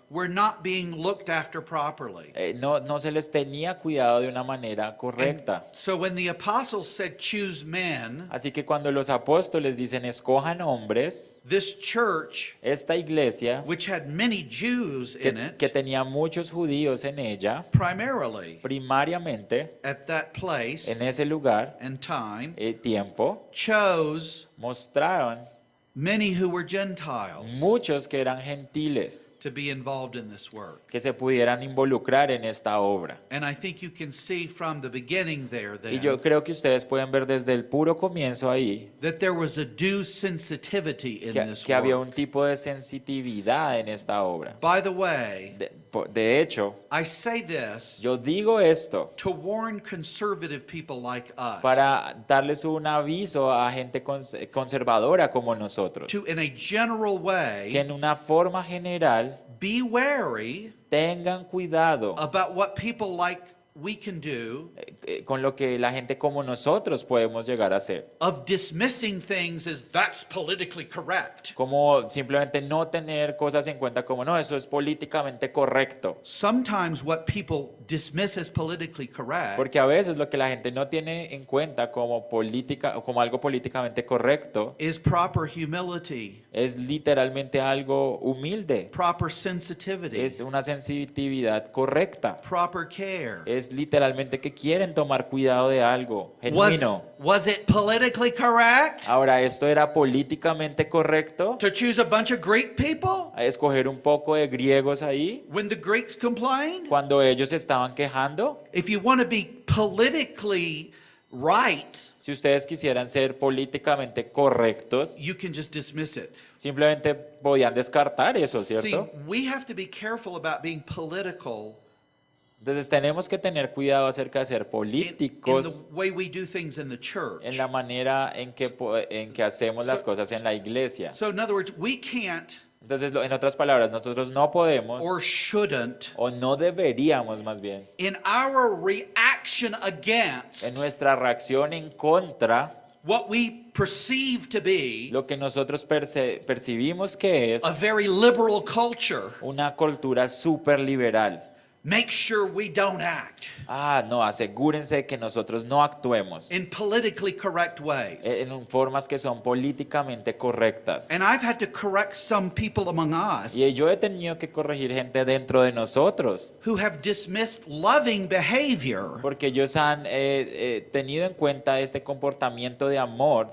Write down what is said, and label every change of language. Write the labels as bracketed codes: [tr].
[en] were not being looked after properly. [es] no se les tenía cuidado de una manera [en] And [es] correcta. [en] so when the apostles said, choose men, [es] Así que cuando los apóstoles dicen escojan hombres, [en] this church, [es] esta iglesia [en] which had many Jews in [es] que [en] it, [es] tenía muchos judíos en ella, [en] primarily [es] primariamente [en] at that place [es] en ese lugar, [en] and time, [es] tiempo, [en] chose [es] mostraron [en] many who were Gentiles [es] muchos que eran gentiles [en] to be involved in this work. [es] que se pudieran involucrar en esta obra. [en] And I think you can see from the beginning there [es] Y yo [en] then [es] creo que ustedes pueden ver desde el puro comienzo ahí [en] that there was a due sensitivity in this [es] que había un [en] work. [es] tipo de sensitividad en esta obra. [en] By the way, [es] De hecho, [en] I say this [es] yo digo esto [en] to warn conservative people like us, [es] para darles un aviso a gente conservadora como nosotros, [en] to in a general [es] que [en] way [es] en una forma general [en] be wary [es] tengan cuidado [en] about what people like we can do [es] con lo que la gente como nosotros podemos llegar a hacer. [en] of dismissing things as that's politically correct. [es] Como simplemente no tener cosas en cuenta como, no, eso es políticamente correcto. [en] Sometimes what people dismiss as politically correct [es] Porque a veces lo que la gente no tiene en cuenta como política o como algo políticamente correcto [en] is proper humility, [es] es literalmente algo humilde, [en] proper sensitivity, [es] es una sensitividad correcta, [en] proper care. [es] es literalmente que quieren tomar cuidado de algo genuino. [en] Was it politically correct [es] Ahora, ¿esto era políticamente correcto? [en] to choose a bunch of Greek people [es] ¿A escoger un poco de griegos ahí [en] when the Greeks complained? [es] cuando ellos estaban quejando? [en] If you want to be politically right, [es] Si ustedes quisieran ser políticamente correctos, [en] you can just dismiss it. [es] simplemente podían descartar eso, [en] See, [es] ¿cierto? [en] we have to be careful about being political [es] Entonces tenemos que tener cuidado acerca de ser [en] in [es] políticos [en] the way we do things in the church. [es] en la manera en que hacemos las cosas en la iglesia. [en] So in other words, we can't [es] Entonces, en otras palabras, nosotros no podemos [en] or shouldn't, [es] o no deberíamos más bien, [en] in our reaction against [es] en nuestra reacción en contra, [en] what we perceive to be [es] lo que nosotros percibimos que es [en] a very liberal culture, [es] una cultura súper liberal. [en] make sure we don't act [es] No, asegúrense que nosotros no actuemos [en] in politically correct ways. [es] en formas que son políticamente correctas. [en] And I've had to correct some people among us [es] Y yo he tenido que corregir gente dentro de nosotros, [en] who have dismissed loving behavior [es] porque ellos han tenido en cuenta este comportamiento de amor